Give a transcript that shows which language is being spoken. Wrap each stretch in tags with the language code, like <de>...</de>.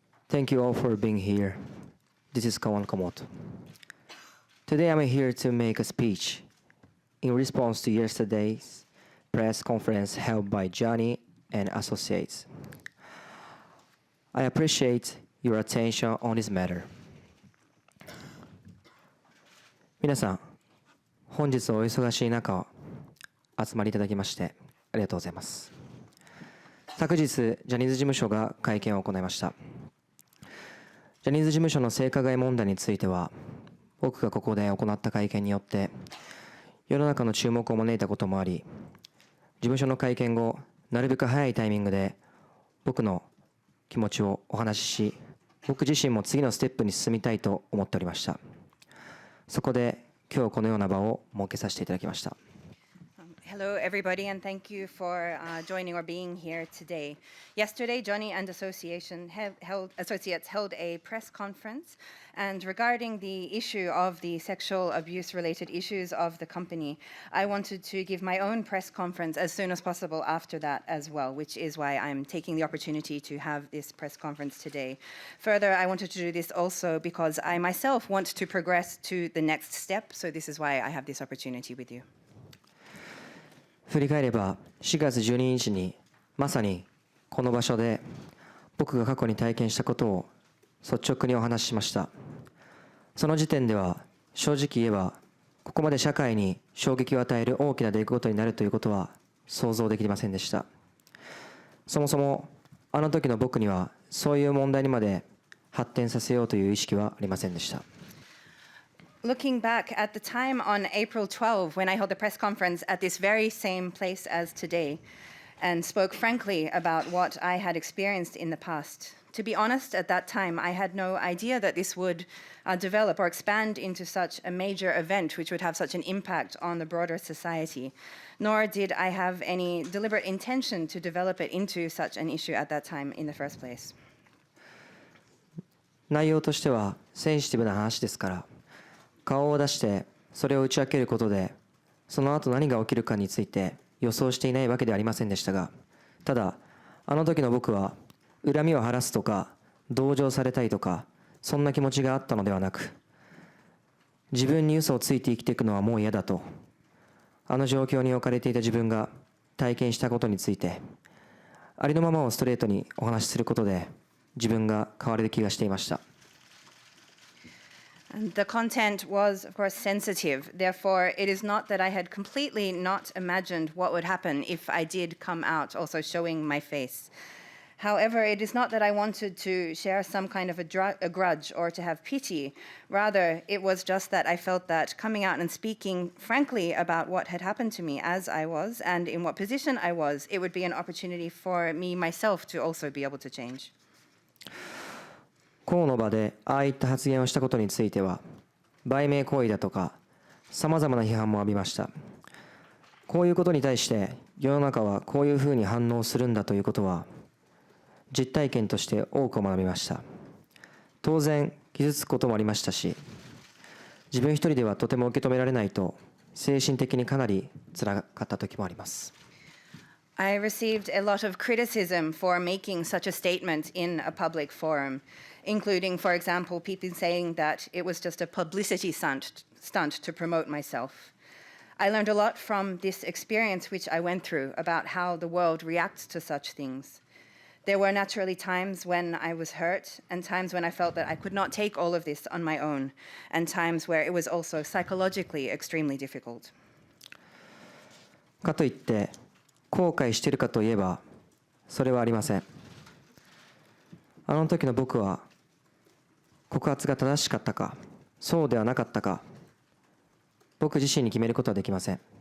<en>Thank you all for being here. This is Kawan Komoto. Today I'm here to make a speech in response to yesterday's press conference held by Johnny and Associates. I appreciate your attention on this matter.</en> <ja>皆さん、本日お忙しい中集まりいただきましてありがとうございます。昨日、ジャニーズ事務所が会見を行いました。ジャニーズ事務所の性加害問題については、僕がここで行った会見によって、世の中の注目を招いたこともあり、事務所の会見後、なるべく早いタイミングで、僕の気持ちをお話しし、僕自身も次のステップに進みたいと思っておりました。そこで、今日このような場を設けさせていただきました。</ja> <en>Hello, everybody, and thank you for joining or being here today. Yesterday, Johnny and Associates held a press conference, and regarding the issue of the sexual abuse-related issues of the company, I wanted to give my own press conference as soon as possible after that as well, which is why I'm taking the opportunity to have this press conference today. Further, I wanted to do this also because I myself want to progress to the next step, so this is why I have this opportunity with you.</en> <ja>振り返れば4月12日にまさにこの場所で僕が過去に体験したことを率直にお話ししました。その時点では正直言えばここまで社会に衝撃を与える大きな出来事になるということは想像できませんでした。そもそもあの時の僕にはそういう問題にまで発展させようという意識はありませんでした。</ja> <en>Looking back at the time on April 12, when I held a press conference at this very same place as today, and spoke frankly about what I had experienced in the past. To be honest, at that time, I had no idea that this would develop or expand into such a major event which would have such an impact on the broader society, nor did I have any deliberate intention to develop it into such an issue at that time in the first place.</en> <ja>内容としてはセンシティブな話ですから、顔を出してそれを打ち明けることでその後何が起きるかについて予想していないわけではありませんでしたが、ただあの時の僕は恨みを晴らすとか同情されたいとかそんな気持ちがあったのではなく、自分に嘘をついて生きていくのはもう嫌だと、あの状況に置かれていた自分が体験したことについてありのままをストレートにお話しすることで自分が変われる気がしていました。</ja> <en>And the content was, of course, sensitive. Therefore, it is not that I had completely not imagined what would happen if I did come out also showing my face. However, it is not that I wanted to share some kind of a grudge or to have pity. Rather, it was just that I felt that coming out and speaking frankly about what had happened to me as I was and in what position I was, it would be an opportunity for me myself to also be able to change.</en> <ja>公の場でああいった発言をしたことについては売名行為だとかさまざまな批判も浴びました。こういうことに対して世の中はこういうふうに反応するんだということは実体験として多く学びました。当然傷つくこともありましたし、自分一人ではとても受け止められないと精神的にかなり辛かった時もあります。</ja> <en>I received a lot of criticism for making such a statement in a public forum, including, for example, people saying that it was just a publicity stunt to promote myself. I learned a lot from this experience which I went through about how the world reacts to such things. There were naturally times when I was hurt and times when I felt that I could not take all of this on my own, and times where it was also psychologically extremely difficult.</en> <ja>かといって後悔しているかといえばそれはありません。あの時の僕は告発が正しかったかそうではなかったか僕自身に決めることはできません。</ja>